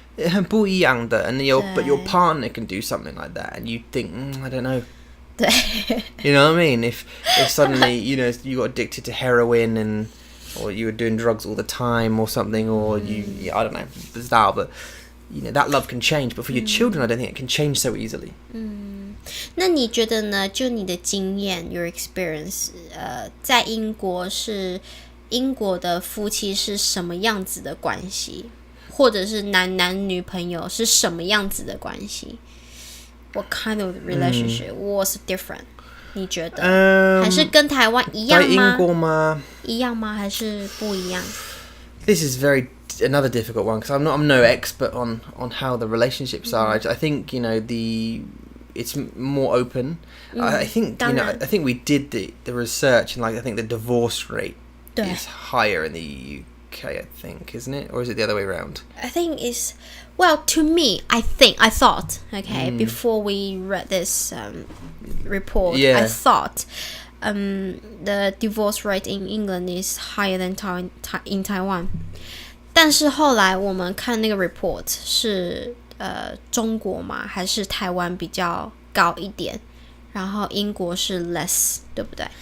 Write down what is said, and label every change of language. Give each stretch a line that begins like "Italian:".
Chinese: 很不一样的,
English: and but your partner can do something like that, and you think, I don't know.
Chinese: 对
English: You know what I mean? If suddenly, you know, you got addicted to heroin or you were doing drugs all the time or something, or I don't know, bizarre, but you know, that love can change. But for your children, I don't think it can change so easily.
Chinese: 那你觉得呢？就你的经验 ，
English: your experience，
Chinese: 在英国的夫妻是什么样子的关系，或者是男女朋友是什么样子的关系 ？
English: What kind of relationship was different？
Chinese: 你觉得？还是跟台湾一样吗？在英国吗？一样吗？还是不一样
English: This is another difficult one because I'm no expert on how the relationships are. I think, you know, it's more open. I think, you know, I think we did the research, and like I think the divorce rate is higher in the UK, I think, isn't it? Or is it the other way around? I think it's to me. I thought before we read this report, Yeah. I thought the divorce rate in England is higher than in Taiwan.
Chinese: 但是后来我们看那个 report 是中国嘛还是台湾比较高一点，然后英国是 less， 对不对？